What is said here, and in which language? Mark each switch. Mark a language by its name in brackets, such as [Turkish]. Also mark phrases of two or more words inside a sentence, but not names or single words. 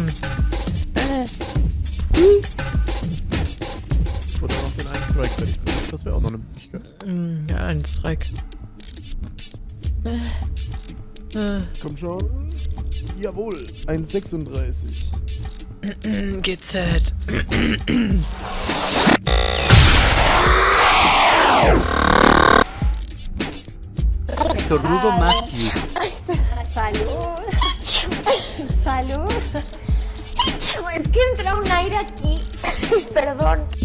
[German] Oder noch den einen Strike fertig machen. Das wäre auch noch eine Möglichkeit. Ja, ein Strike. Komm schon. Jawohl, 1,36. GZ. [Spanish] Estornudo más que... Salud. Salud. Es que entra un aire aquí. Perdón.